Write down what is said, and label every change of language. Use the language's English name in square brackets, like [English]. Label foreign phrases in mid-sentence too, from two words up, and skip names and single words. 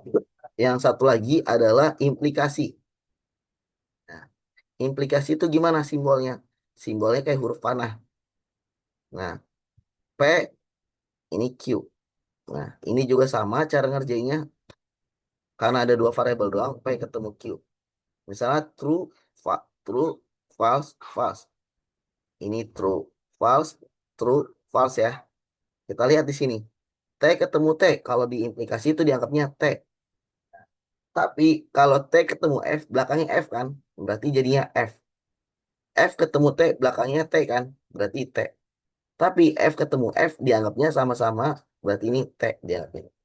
[Indonesian] Yang satu lagi adalah implikasi. Nah, implikasi itu gimana simbolnya? Simbolnya kayak huruf panah. Nah, P ini Q. Nah, ini juga sama cara ngerjainnya karena ada 2 variabel doang, P ketemu Q. [English] Misalnya true, true, false, false. Ini true, false, true, false ya. [Indonesian] Kita lihat di sini. T ketemu T, kalau di implikasi itu dianggapnya T. Tapi kalau T ketemu F, belakangnya F kan, berarti jadinya F. F ketemu T, belakangnya T kan, berarti T. Tapi F ketemu F, dianggapnya sama-sama, berarti ini T dianggapnya.